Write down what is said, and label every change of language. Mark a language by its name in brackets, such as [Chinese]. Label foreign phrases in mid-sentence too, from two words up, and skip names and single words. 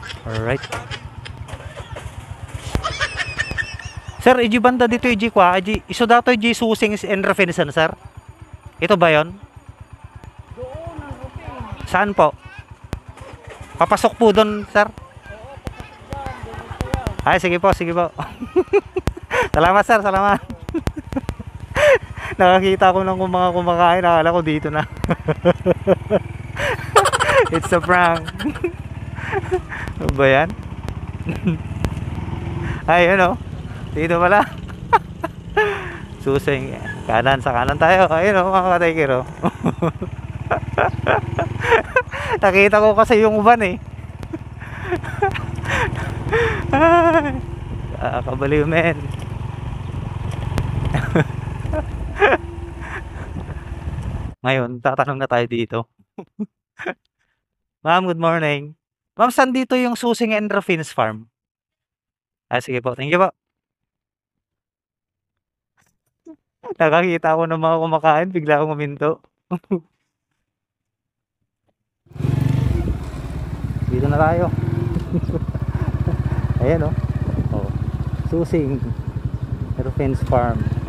[English] Alright. Sir, iji banda dito iji kwa, iji iso dato iji susing and refinison, sir. [Filipino] Ito ba 'yon? Doon ang roofing. Saan po? Papasok po doon, sir. Ay, sige po, sige po. Salamat, sir, salamat. Nakakita ko ng mga kumakain, akala ko dito na. [English] It's a prank. [Filipino] Ano ba yan? Ay, ano? Dito pala. Susing. Kanan, sa kanan tayo. Ayun o, mga ka-taker o. Nakita ko kasi yung van eh. Kabaliw, men. Ngayon, tatanong na tayo dito. [English] Ma'am, good morning. [Filipino] Ma'am, saan dito yung Susing and Raffin's Farm? Ah, sige po. [English] Thank you po. [Filipino] Nakakita ko ng mga kumakain, bigla akong uminto. Dito na tayo. Ayan oh. Oh. Susing and Raffin's Farm.